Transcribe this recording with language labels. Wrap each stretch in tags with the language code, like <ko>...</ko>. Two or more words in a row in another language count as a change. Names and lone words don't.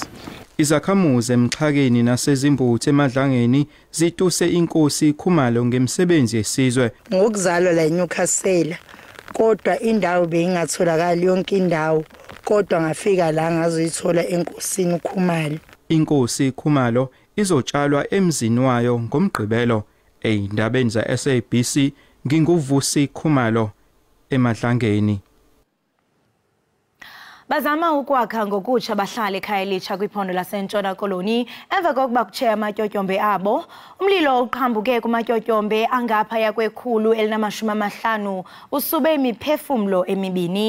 <zu>Izakhamuzi emxhakeni nasezimbuthe emadlangeni zituse inkosi Khumalo ngemsebenzi yesizwe. Ngokuzalwa la eNewcastle kodwa indawo beyingatholakala yonke indawo kodwa ngafika la ngazoyithola enkosini Khumalo. Inkosi Khumalo izotshalwa emzini wayo ngomgqibelo. Eyindabeni za SABC nginguvusi Khumalo emadlangeni.</zu> <xh>Bazama ukwakha ngokutsha abahlali ekhaya elitsha kwiphondo laseNtshona Koloni emva kokuba kutshe amatyotyombe abo. Umlilo uqhambuke kumatyotyombe angaphaya kwe150 usube imiphefumlo emibini.</xh>